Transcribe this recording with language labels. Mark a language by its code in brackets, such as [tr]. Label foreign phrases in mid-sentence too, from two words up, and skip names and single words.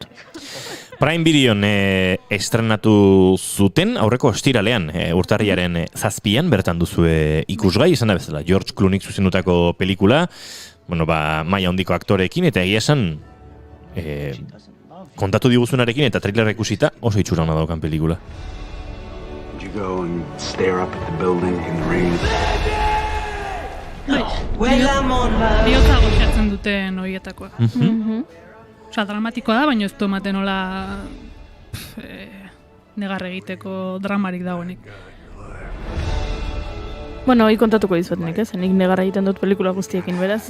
[eu] Prime Videon estrenatu zuten, aurreko ostiralean, urtarriaren 7an, bertan duzue ikusgai, izan da bezala, George Clooneyk zuzendutako pelikula, maila handiko aktoreekin, eta egia esan kontatu diguzunarekin eta trailerra ikusita oso itxura hona daukan pelikula. [en] Would you go and stare up at the building in the rain? [eu] Biotza goxatzen duten horietakoa. Osa, dramatikoa da, baina ez du ematen hola negar egiteko dramarik dagoenik. Bueno, hori kontatuko dizuet nik, ez? Nik negarra egiten dut pelikula guztiekin, beraz.